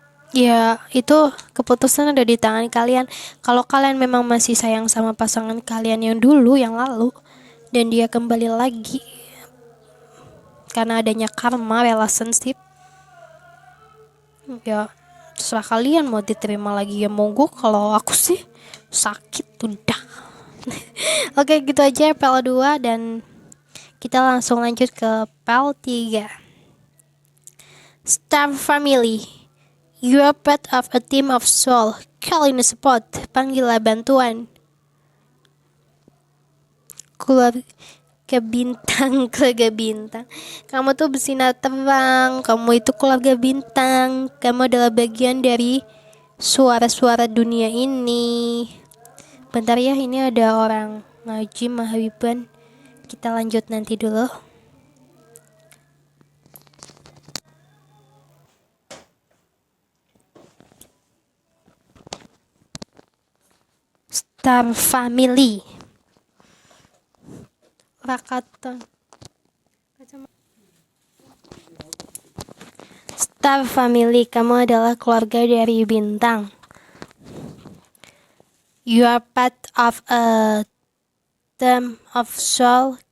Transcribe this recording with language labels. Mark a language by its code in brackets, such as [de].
[id] Ya, itu keputusan ada di tangan kalian. Kalau kalian memang masih sayang sama pasangan kalian yang dulu, yang lalu, dan dia kembali lagi karena adanya karma relationship, ya terserah kalian mau diterima lagi ya monggo. Kalau aku sih sakit udah. Oke, gitu aja pel 2 dan kita langsung lanjut ke pel 3. [en] Star Family. You are part of a team of soul. Call in support. [id] Panggillah bantuan. Keluarga bintang. Keluarga bintang. Kamu tuh bersinar terang. Kamu itu keluarga bintang. Kamu adalah bagian dari suara-suara dunia ini. Bentar ya, ini ada orang ngaji mahabiban. Kita lanjut nanti dulu. [en] Star Family. Rakaton. [id] Star Family, kamu adalah keluarga dari bintang. [en] You are part of a team of soul.